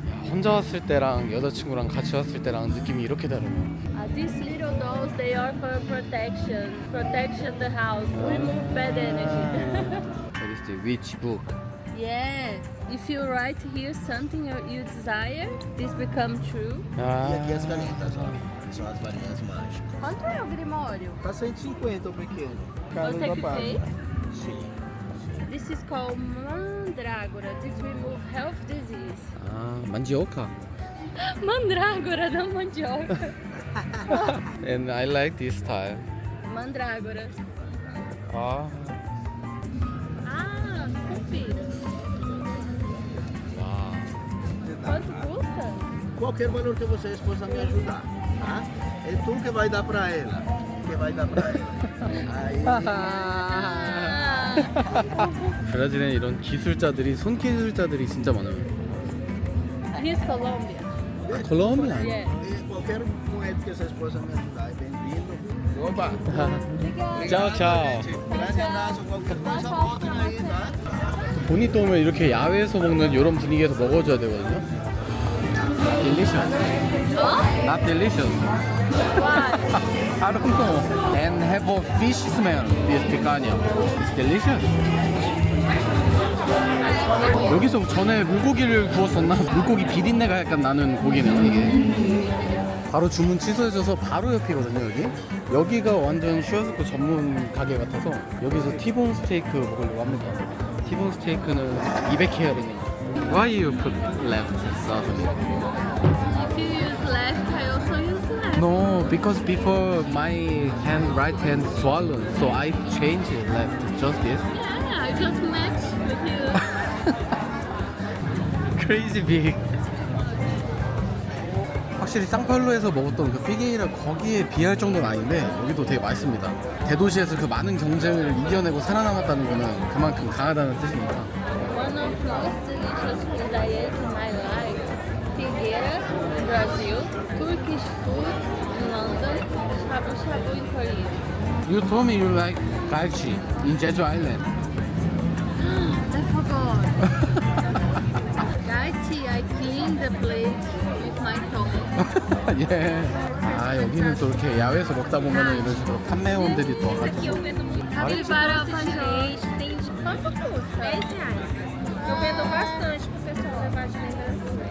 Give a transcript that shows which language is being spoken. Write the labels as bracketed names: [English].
[Korean] 혼자 왔을 때랑 여자친구랑 같이 왔을 때랑 느낌이 이렇게 다르네요. [English] These little dolls, they are for protection. Protection the house. Remove bad energy. What is the witch book? Yeah. If you write here something you desire, this become true. [Portuguese] E aqui as 아. canetas, ó. Que são as varinhas mágicas. Quanto é o Grimório? Tá 150 o pequeno. Você que fez? Sim. [English] This is called Mandrágora. This remove health disease. [Korean] 아, 만지오카. [Portuguese] Mandrágora, não mandioca. [English] And I like this style. [Portuguese] Mandrágora. 아, Ah, confira. 와. Quanto custa? Qualquer valor que você e a esposa me ajudar, tá? É tu que vai dar pra ela. Que vai dar pra ela. Aí. Ah. [Korean] 브라질에 이런 기술자들이 손기술자들이 진짜 많아요. [English] Here's Colombia. [Korean] 콜롬비아. [English] Yeah. [Portuguese] E qualquer moeda que essa esposa me ajudar é bem-vindo. Opa! Tchau, tchau. Grande abraço, qualquer coisa voltem aí, tá? [Korean] 돈이 또 오면 이렇게 야외에서 먹는 이런 분위기에서 먹어줘야 되거든요. [English] Delicious. Not delicious. Why? I don't know. And have a fish smell. This picanha. It's delicious. [Korean] 여기서 전에 물고기를 구웠었나? 물고기 비린내가 약간 나는 고기네요 이게. 바로 주문 취소해줘서 바로 옆이거든요 여기. 여기가 완전 슈어스코 전문 가게 같아서 여기서 티본 스테이크 먹으려고 합니다. 티본 스테이크는 200캐럴이네요. [English] Why you put left sauce? If you use left, I also use left. No, because before my right hand swollen, so I change it left. Just this. Yeah, I just match with you. Crazy big. [Korean] 확실히 상파울루에서 먹었던 그 피게이라 거기에 비할 정도는 아닌데 여기도 되게 맛있습니다. 대도시에서 그 많은 경쟁을 이겨내고 살아남았다는 거는 그만큼 강하다는 뜻입니다. [English] One of the most delicious food I ate in my life. Figueira in Brazil, Turkish food in London, shabu shabu in Korea. You told me you like galchi in Jeju Island. I forgot. Gaichi, I clean the plate with my tongue. [Korean] 예. 아 여기는 또 이렇게 야외에서 먹다 보면은 이런 식으로 판매원들이 또 와가지고. [Portuguese] Capibara panjão. Tem de quanto custa? R$10. Eu vendo bastante pro pessoal levar de lembrança.